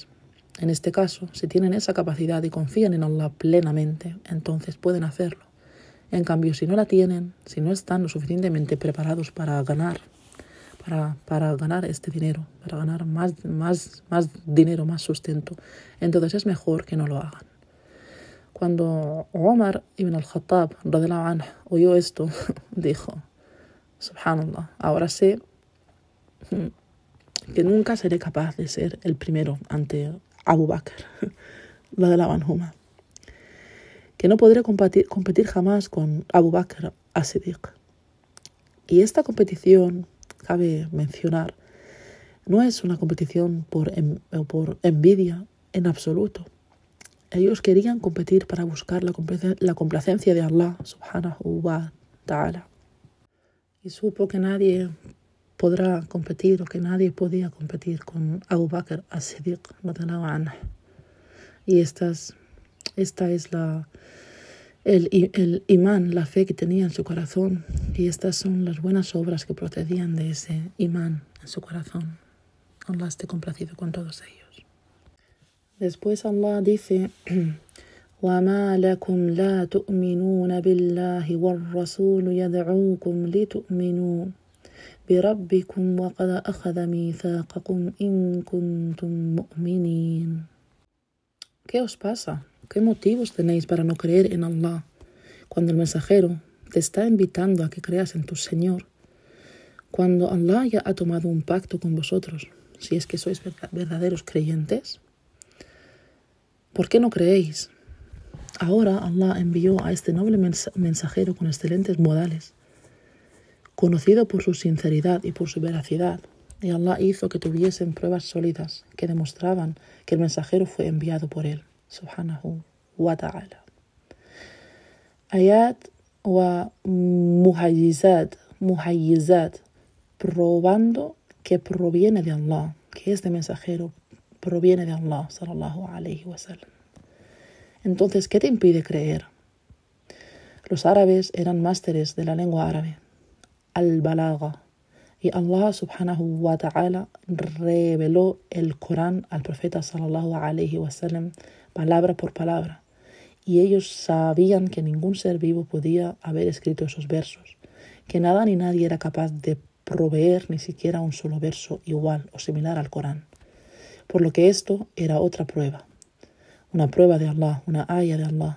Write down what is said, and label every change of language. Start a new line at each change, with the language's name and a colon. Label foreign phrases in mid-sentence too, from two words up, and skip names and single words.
Spanish: En este caso, si tienen esa capacidad y confían en Allah plenamente, entonces pueden hacerlo. En cambio, si no la tienen, si no están lo suficientemente preparados para ganar este dinero, para ganar más dinero, más sustento, entonces es mejor que no lo hagan. Cuando Umar ibn al-Khattab
Arabic: رضي الله عنه
Spanish: oyó esto, dijo: Subhanallah, ahora sé que nunca seré capaz de ser el primero ante Abu Bakr,
Arabic: رضي الله عنهما,
Spanish: que no podré competir jamás con Abu Bakr as-Siddiq. Y esta competición, cabe mencionar, no es una competición por envidia en absoluto. Ellos querían competir para buscar la complacencia de Allah
Arabic: سبحانه وتعالى.
Spanish: Y supo que nadie podrá competir o que nadie podía competir con Abu Bakr as-Siddiq
Arabic: رضي الله عنه.
Spanish: Y esta es el imán, la fe que tenía en su corazón. Y estas son las buenas obras que procedían de ese imán en su corazón. Allah esté complacido con todos ellos. Después Allah dice:
Arabic: وَمَا لَكُمْ لَا تُؤْمِنُونَ بِاللَّهِ وَالرَّسُولُ يَدْعُوكُمْ لِتُؤْمِنُوا بِرَبِّكُمْ وَقَدْ أَخَذَ مِيثَاقَكُمْ إِن كُنتُم مُؤْمِنِينَ.
Spanish: ¿Qué os pasa? ¿Qué motivos tenéis para no creer en Allah cuando el mensajero te está invitando a que creas en tu Señor? Cuando Allah ya ha tomado un pacto con vosotros, si es que sois verdaderos creyentes, ¿por qué no creéis? Ahora Allah envió a este noble mensajero con excelentes modales, conocido por su sinceridad y por su veracidad, y Allah hizo que tuviesen pruebas sólidas que demostraban que el mensajero fue enviado por él,
Arabic: سبحانه وتعالى. آيات ومميزات,
Spanish: probando que proviene de Allah, que este mensajero proviene de Allah,
Arabic: صلى الله عليه وسلم.
Spanish: Entonces, ¿qué te impide creer? Los árabes eran másteres de la lengua árabe, al-balagha, y Allah
Arabic: سبحانه وتعالى
Spanish: reveló el Corán al profeta
Arabic: صلى الله عليه وسلم
Spanish: palabra por palabra, y ellos sabían que ningún ser vivo podía haber escrito esos versos, que nada ni nadie era capaz de proveer ni siquiera un solo verso igual o similar al Corán, por lo que esto era otra prueba, una prueba de Allah, una aya de Allah.